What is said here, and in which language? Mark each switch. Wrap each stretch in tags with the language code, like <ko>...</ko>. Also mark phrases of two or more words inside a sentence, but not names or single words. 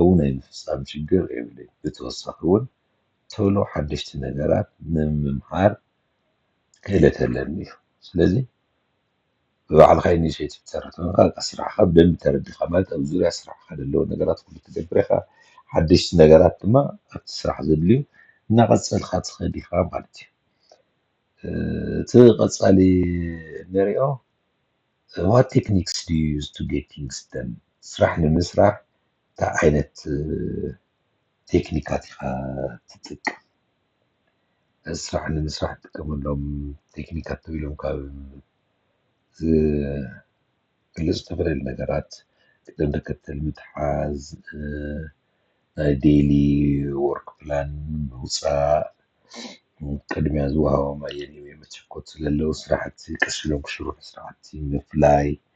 <ti>ናይ ምፍፃም ችግር የብለይን። ብተወሳኺ እውን ቶሎ ሓደሽቲ ነገራት ንምምሃር ክእለት ኣለኒ እዩ። ስለዚ ብባዕልካ ኢኒሽቲቭ ትሰርሕ ኮይንካ ስራሕካ ብደንቢ ተረዲእካ ማለት ኣብ ዙርያ ስራሕካ ዘለዉ ነገራት ኩሉ ትገብር ኢኻ ሓደሽቲ ነገራት ድማ ኣብቲ ስራሕ ዘድልዩ እናቐፀልካ ትኸድ ኢኻ ማለት እዩ። እቲ ቀፃሊ ንሪኦ</ti> <en>what techniques do you use to get things done</en> <ti>ስራሕ ንምስራሕ እንታይ ዓይነት ቴክኒካት ኢኻ ትጥቀም? ስራሕ ንምስራሕ ትጥቀመሎም ቴክኒካት ተባሂሎም ካብ ዝግለፁ ዝተፈላለዩ ነገራት ቅደም ተከተል ምትሓዝ ናይ</ti> <en>daily work plan</en> <ti>ምውፃእ ቅድሚያ ዝወሃቦም ኣየንኡ መቸኮት ስለዘለዉ ስራሕቲ ቀስ ኢሎም ክስርሑ ስራሕቲ ምፍላይ</ti>